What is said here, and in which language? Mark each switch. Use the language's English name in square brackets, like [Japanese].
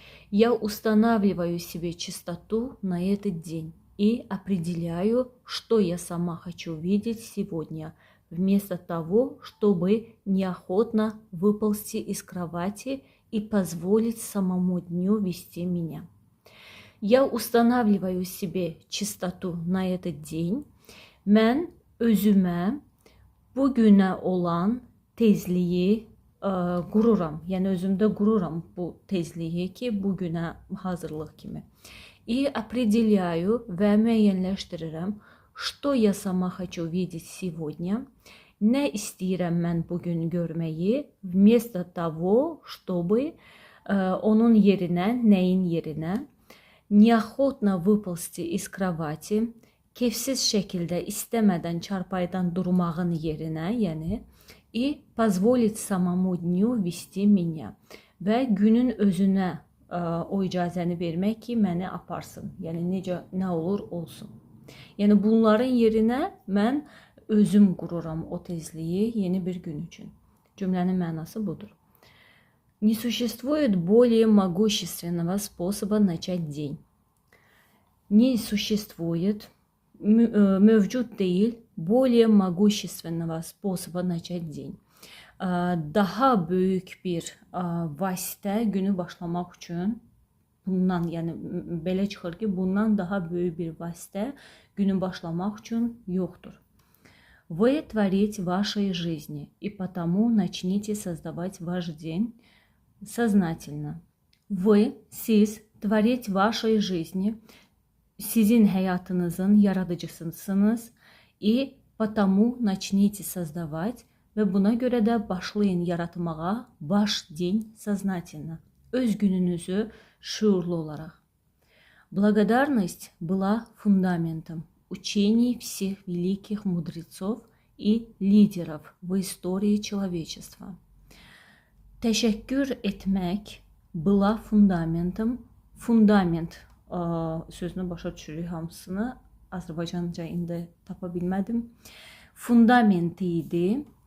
[Russian] Я устанавливаю себе чистоту на этот день и определяю, что я сама хочу видеть сегодня, вместо того, чтобы неохотно выползти из кровати и позволить самому дню вести меня. Я устанавливаю себе чистоту на этот день. [Azerbaijani] Mən özümə bu günə olan tezliyi qururam. Yəni özümdə qururam bu tezliyi ki, bu günə hazırlıq kimi. [Russian] И определяю və müəyyənləşdirirəm, что я сама хочу видеть сегодня, nə istəyirəm mən bugün görməyi, вместо того, чтобы onun yerinə, nəyin yerinə, [Azerbaijani] неохотно выползти из кровати, keyfsiz şəkildə istəmədən çarpayıdan durmağın yerinə, yəni, и позволить самому дню вести меня və günün özünə o icazəni vermək ki, məni aparsın. Yəni necə, nə olur olsun. Yəni bunların yerinə mən özüm qururam o tezliyi yeni bir gün üçün. Cümlənin mənası budur. [Russian] Не существует более могущественного способа начать день. Не существует, mövcud deyil, более могущественного способа начать день. [Azerbaijani] Daha böyük bir vasitə günü başlamaq üçün, bundan, yəni belə çıxır ki, bundan daha böyük bir vasitə günü başlamaq üçün yoxdur. [Russian] Вы творите вашей жизни, и потому начните создавать ваш день сознательно. [Azerbaijani] Вы, siz, tворить вашей жизни, sizin həyatınızın yaradıcısısınız, и потому начните создавать, və buna görə də başlayın yaratmağa ваш день сознательно, öz gününüzü şuurlu olaraq. [Russian] Благодарность была фундаментом учений всех великих мудрецов и лидеров в истории человечества. [Azerbaijani] Təşəkkür etmək была фундаментом, fundament sözünü başa düşürük hamısını, Azərbaycanca indi tapa bilmədim. Fundament idi.